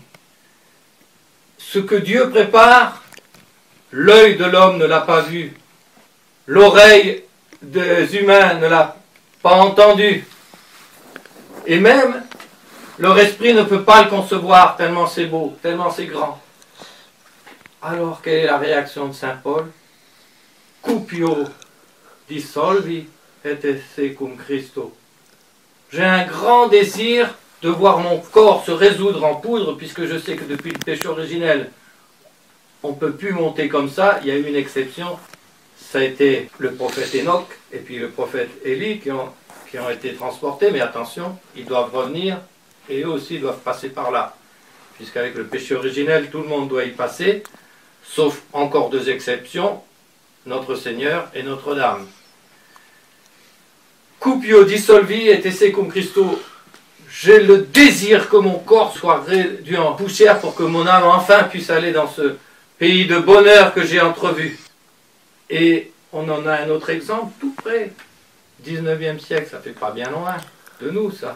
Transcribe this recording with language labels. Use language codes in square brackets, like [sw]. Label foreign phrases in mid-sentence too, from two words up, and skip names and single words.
[fr] Ce que Dieu prépare, l'œil de l'homme ne l'a pas vu, l'oreille des humains ne l'a pas entendu. Et même, leur esprit ne peut pas le concevoir, tellement c'est beau, tellement c'est grand. Alors, quelle est la réaction de saint Paul? [la] Cupio dissolvi et esse cum Christo. [fr] J'ai un grand désir de voir mon corps se résoudre en poudre, puisque je sais que depuis le péché originel, on ne peut plus monter comme ça. Il y a eu une exception, ça a été le prophète Enoch et puis le prophète Élie qui ont été transportés, mais attention, ils doivent revenir et eux aussi doivent passer par là. Puisqu'avec le péché originel, tout le monde doit y passer, sauf encore deux exceptions, notre Seigneur et Notre-Dame. [la] Cupio dissolvi et esse cum Christo. [fr] J'ai le désir que mon corps soit réduit en poussière pour que mon âme enfin puisse aller dans ce pays de bonheur que j'ai entrevu. Et on en a un autre exemple tout près. 19e siècle, ça fait pas bien loin de nous, ça.